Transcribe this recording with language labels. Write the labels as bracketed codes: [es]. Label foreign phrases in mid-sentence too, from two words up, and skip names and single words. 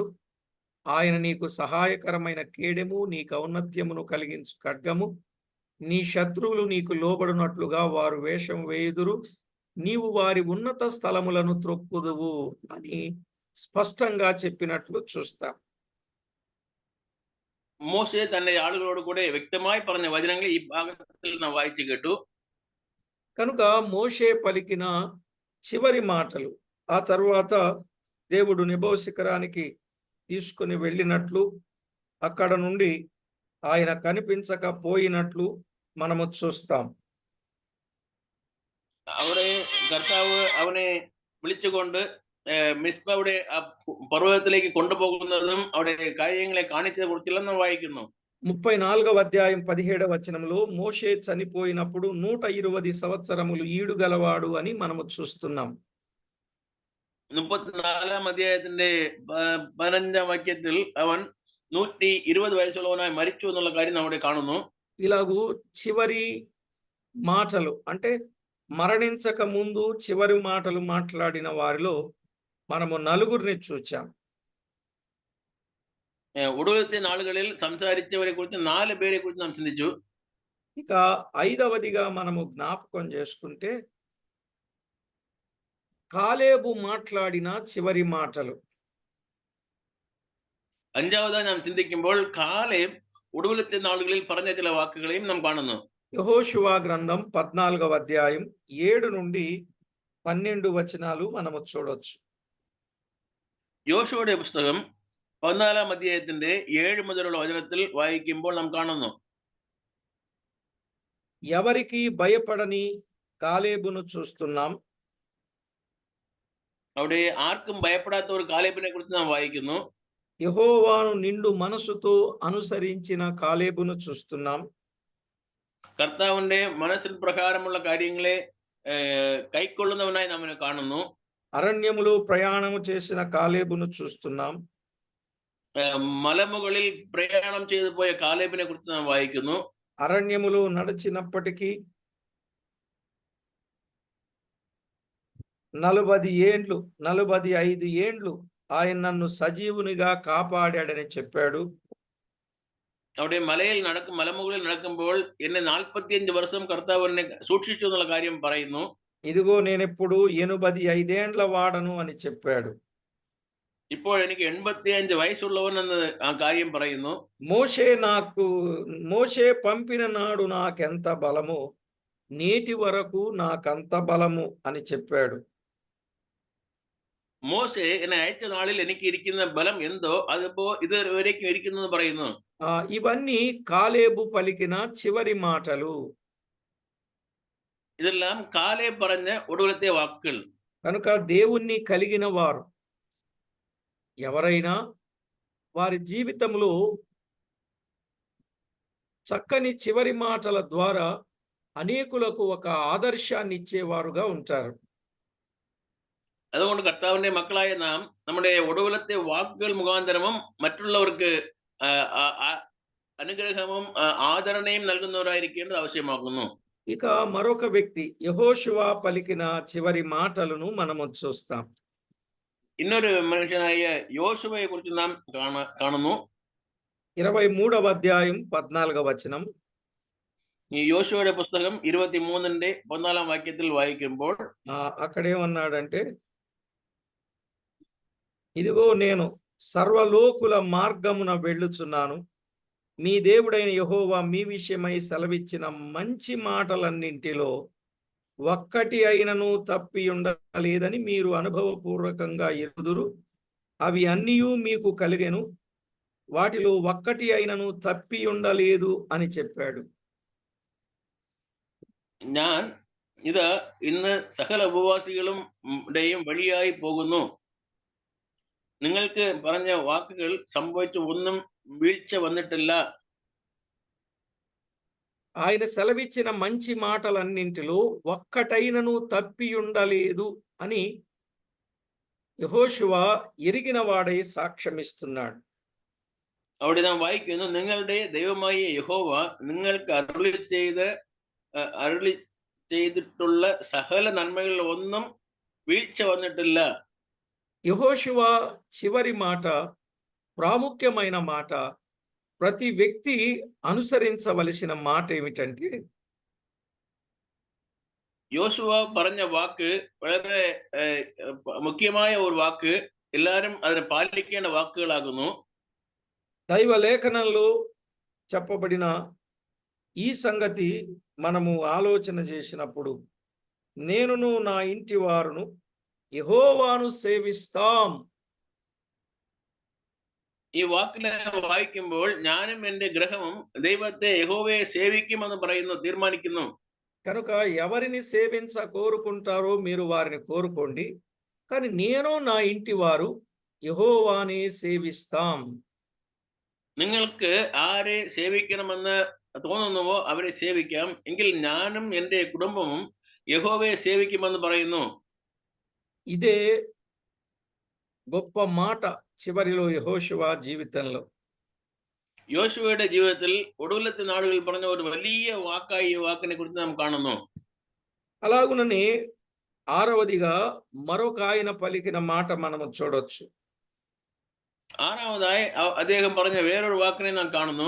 [te] ఆయన నీకు సహాయకరమైన కేడెము, నీకు ఔన్నత్యమును కలిగించు ఖడ్గము. నీ శత్రువులు నీకు లోబడినట్లుగా వారు వేషం వేయుదురు, నీవు వారి ఉన్నత స్థలములను త్రొక్కుదువు అని స్పష్టంగా చెప్పినట్లు చూస్తాం. [ml] മോശെ തന്റെ ആളുകളോട് കൂടെ വ്യക്തമായി പറഞ്ഞ വചനങ്ങൾ ഈ ഭാഗത്തിൽ നാം വായിച്ചു കേട്ടു. [te] కనుక మోషే పలికిన చివరి మాటలు, ఆ తరువాత దేవుడు నెబో శిఖరానికి తీసుకుని వెళ్ళినట్లు, అక్కడ నుండి ఆయన కనిపించకపోయినట్లు మనము చూస్తాం. [ml] അവിടെ കർത്താവ് അവനെ വിളിച്ചുകൊണ്ട് മിസ്ബയുടെ ആ പർവ്വതത്തിലേക്ക് കൊണ്ടുപോകുന്നതും അവിടെ കാര്യങ്ങളെ കാണിച്ചതെ കുറിച്ചെല്ലാം നാം വായിക്കുന്നു. [te] 34వ అధ్యాయం 17వ వచనంలో మోషే చనిపోయినప్పుడు 120 సంవత్సరములు ఈడు గలవాడు అని మనము చూస్తున్నాం. [ml] 34ാം അധ്യായത്തിന്റെ 15ാം വാക്യത്തിൽ അവൻ 120 വയസ്സുള്ളവനായി മരിച്ചു എന്നുള്ള കാര്യം നാം അവിടെ കാണുന്നു. [te] ఇలాగూ చివరి మాటలు అంటే మరణించక ముందు చివరి మాటలు మాట్లాడిన వారిలో మనము నలుగురిని చూచాం. [ml] ഒടുവിലത്തെ നാളുകളിൽ സംസാരിച്ചവരെ കുറിച്ച് 4 പേരെ കുറിച്ച് നാം ചിന്തിച്ചു. [te] ఇక 5వదిగా మనము జ్ఞాపకం చేసుకుంటే కాలేబు మాట్లాడిన చివరి మాటలు. [ml] 5വതായി നാം ചിന്തിക്കുമ്പോൾ കാലേബ് ഒടുവിലത്തെ നാളുകളിൽ പറഞ്ഞ ചില വാക്കുകളെയും നാം കാണുന്നു. [te] యెహోషువ గ్రంథం 14వ అధ్యాయం 7 నుండి 12 వచనాలు మనము చూడొచ్చు. [ml] യോശുവയുടെ പുസ്തകം 14ാം അധ്യായത്തിന്റെ 7 മുതലുള്ള വചനത്തിൽ വായിക്കുമ്പോൾ നാം കാണുന്നു. [te] ఎవరికి భయపడని కాలేబును చూస్తున్నాం. [ml] അവിടെ ആർക്കും ഭയപ്പെടാത്ത ഒരു കാലേബിനെ കുറിച്ച് നാം വായിക്കുന്നു. [te] యెహోవాను నిండు మనసుతో అనుసరించిన కాలేబును చూస్తున్నాం. [ml] കർത്താവിന്റെ മനസ്സിൻ പ്രകാരമുള്ള കാര്യങ്ങളെ കൈക്കൊള്ളുന്നവനായി നാം കാണുന്നു. [te] అరణ్యములో ప్రయాణము చేసిన కాలేబును చూస్తున్నాం. [ml] മലമുകളിൽ പ്രയാണം ചെയ്തു പോയ കാലേബിനെ കുറിച്ച് നാം വായിക്കുന്നു. [te] అరణ్యములో నడిచినప్పటికీ 45 ఏండ్లు ఆయన నన్ను సజీవునిగా కాపాడాడని చెప్పాడు. [ml] അവിടെ മലമുകളിൽ നടക്കുമ്പോൾ എന്നെ 45 വർഷം കർത്താവ് എന്നെ സൂക്ഷിച്ചു എന്നുള്ള കാര്യം പറയുന്നു. [te] ఇదిగో నేనెప్పుడు 85 ఏండ్ల వాడను అని చెప్పాడు. [ml] ഇപ്പോൾ എനിക്ക് 85 వయసుള്ളവൻ എന്ന് ఆ കാര്യം പറയുന്നു. [te] మోషే పంపిన నాడు నాకెంత బలము, నేటి వరకు నాకంత బలము అని చెప్పాడు. [ml] മോശെ എന്നെ അയച്ച നാളിൽ എനിക്ക് ഇരിക്കുന്ന ബലം എന്തോ അതിപ്പോ ഇതുവരേക്കും ഇരിക്കുന്നു എന്ന് പറയുന്നു. [te] ఇవన్నీ కాలేబు పలికిన చివరి మాటలు. [ml] ഇതെല്ലാം കാലേബ് പറഞ്ഞ ഒടുവിലത്തെ വാക്കുകൾ. [te] కనుక దేవుణ్ణి కలిగిన వారు ఎవరైనా వారి జీవితంలో చక్కని చివరి మాటల ద్వారా అనేకులకు ఒక ఆదర్శాన్ని ఇచ్చేవారుగా ఉంటారు. [ml] അതുകൊണ്ട് കർത്താവിന്റെ മക്കളായ നാം നമ്മുടെ ഒടുവിലത്തെ വാക്കുകൾ മുഖാന്തരവും മറ്റുള്ളവർക്ക് അനുഗ്രഹവും ആദരണയും നൽകുന്നവരായിരിക്കേണ്ടത് ആവശ്യമാകുന്നു. [te] ఇక మరొక వ్యక్తి యెహోషువ పలికిన చివరి మాటలను మనము చూస్తాం. [ml] ഇന്നൊരു മനുഷ്യനായ യോശുവയെ കുറിച്ച് നാം കാണുന്നു. [te] 23వ అధ్యాయం 14వ వచనం. [ml] ഈ യോശുവയുടെ പുസ്തകം 23ന്റെ 14ാം വാക്യത്തിൽ വായിക്കുമ്പോൾ [te] అక్కడేమన్నాడంటే, ఇదిగో నేను సర్వలోకుల మార్గమున వెళ్ళుచున్నాను, మీ దేవుడైన యెహోవా మీ విషయమై సెలవిచ్చిన మంచి మాటలన్నింటిలో ఒక్కటి అయినను తప్పి ఉండలేదని మీరు అనుభవపూర్వకంగా ఎరుగుదురు. అవి అన్నియూ మీకు కలిగెను, వాటిలో ఒక్కటి అయినను తప్పి ఉండలేదు అని చెప్పాడు. [ml] ഞാൻ ഇത് ഇന്ന് സകല ഉപവാസികളും വഴിയായി പോകുന്നു. നിങ്ങൾക്ക് പറഞ്ഞ വാക്കുകൾ സംഭവിച്ചു ഒന്നും വീഴ്ച വന്നിട്ടില്ല. [te] ఆయన సెలవిచ్చిన మంచి మాటలన్నింటిలో ఒక్కటైనను తప్పి ఉండలేదు అని యెహోషువ ఎరిగిన వాడై సాక్ష్యమిస్తున్నాడు. [ml] അവിടെ നാം വായിക്കുന്നു, നിങ്ങളുടെ ദൈവമായ യഹോവ നിങ്ങൾക്ക് അരുളി ചെയ്തിട്ടുള്ള സകല നന്മകളിൽ ഒന്നും വീഴ്ച വന്നിട്ടില്ല. [te] యెహోషువ చివరి మాట ప్రాముఖ్యమైన మాట. ప్రతి వ్యక్తి అనుసరించవలసిన మాట ఏమిటంటే, [ml] യോശുവ പറഞ്ഞ വാക്ക് വളരെ മുഖ്യമായ ഒരു വാക്ക്. എല്ലാവരും അതിനെ പാലിക്കേണ്ട వాక్కులాగును. [te] దైవ లేఖనంలో చెప్పబడిన ఈ సంగతి మనము ఆలోచన చేసినప్పుడు, నేనును నా ఇంటి వారును యెహోవాను సేవిస్తాం. [ml] ഈ വാക്കിനെ വായിക്കുമ്പോൾ ഞാനും എൻ്റെ ഗ്രഹവും ദൈവത്തെ യഹോവയെ സേവിക്കുമെന്ന് പറയുന്നു, തീർമാനിക്കുന്നു. [te] కనుక ఎవరిని సేవించ కోరుకుంటారో మీరు వారిని కోరుకోండి, కానీ నేను నా ఇంటి వారు యెహోవానే సేవిస్తాం. [ml] നിങ്ങൾക്ക് ആരെ സേവിക്കണമെന്ന് തോന്നുന്നുവോ അവരെ സേവിക്കാം, എങ്കിൽ ഞാനും എൻ്റെ കുടുംബവും യഹോവയെ സേവിക്കുമെന്ന് പറയുന്നു. [te] ఇదే గొప్ప మాట చివరిలో యెహోషువ జీవితంలో. [ml] യോശുവയുടെ ജീവിതത്തിൽ ഒടുവിലത്തെ നാളുകളിൽ പറഞ്ഞ ഒരു വലിയ വാക്കായി ഈ వాక్యని കുറിച്ച് നാം കാണുന്നു. [te] అలాగుననే 6వదిగా మరొక ఆయన పలికిన మాట మనము చూడొచ్చు. [ml] 6ാമതായി അദ്ദേഹം പറഞ്ഞ വേറൊരു വാക്കിനെ നാം കാണുന്നു.